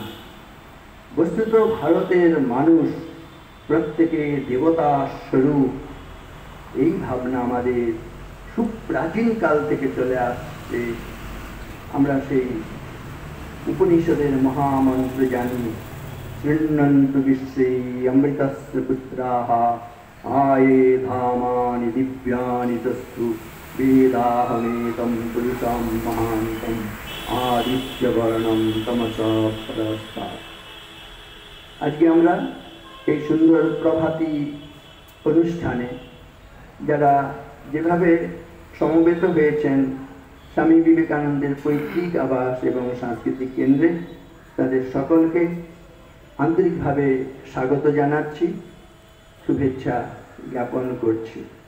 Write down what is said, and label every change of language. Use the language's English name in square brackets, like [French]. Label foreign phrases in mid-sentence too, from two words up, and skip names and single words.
[Bangla] বস্তুত ভারতের মানুষ প্রত্যেকে দেবতা স্বরূপ, এই ভাবনা আমাদের সুপ্রাচীন কাল থেকে চলে আসছে। [Sanskrit] আমরা সেই উপনিষদের মহামন্ত্র জানি, শৃণ্বন্তু বিশ্বে অমৃতস্য পুত্রাः আয়ে ধামানি দিব্যানি তস্তু वेदाहमेतं पुरुषं महान्तम् आदित्यवर्णं तमसा परस्तात्। [Bangla] আজকে আমরা এই সুন্দর প্রভাতী অনুষ্ঠানে যারা যেভাবে সমবেত হয়েছেন স্বামী বিবেকানন্দের পৈতৃক আবাস এবং সাংস্কৃতিক কেন্দ্রে, তাদের সকলকে আন্তরিকভাবে স্বাগত জানাচ্ছি, শুভেচ্ছা জ্ঞাপন করছি।